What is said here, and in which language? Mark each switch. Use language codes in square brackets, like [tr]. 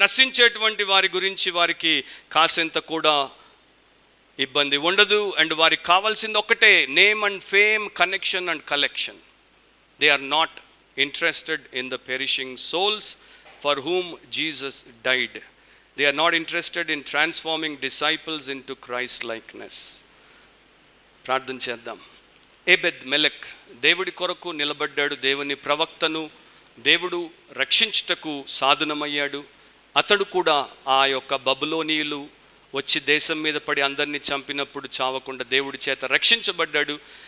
[te] నశించేటువంటి వారి గురించి వారికి కాసంత కూడా ఇబ్బంది ఉండదు. [en] and [te] వారికి కావాల్సింది ఒక్కటే, [en] Name and fame, connection and collection. They are not interested in the perishing souls for whom Jesus died. They are not interested in transforming disciples into Christ likeness. [te] ప్రార్థన చేద్దాం. ఎబెద్ మెలెక్ దేవుడి కొరకు నిలబడ్డాడు. దేవుని ప్రవక్తను దేవుడు రక్షించుటకు సాధనమయ్యాడు. అతడు కూడా ఆ యొక్క బబులోనీయులు వచ్చి దేశం మీద పడి అందరినీ చంపినప్పుడు చావకుండా దేవుడి చేత రక్షించబడ్డాడు.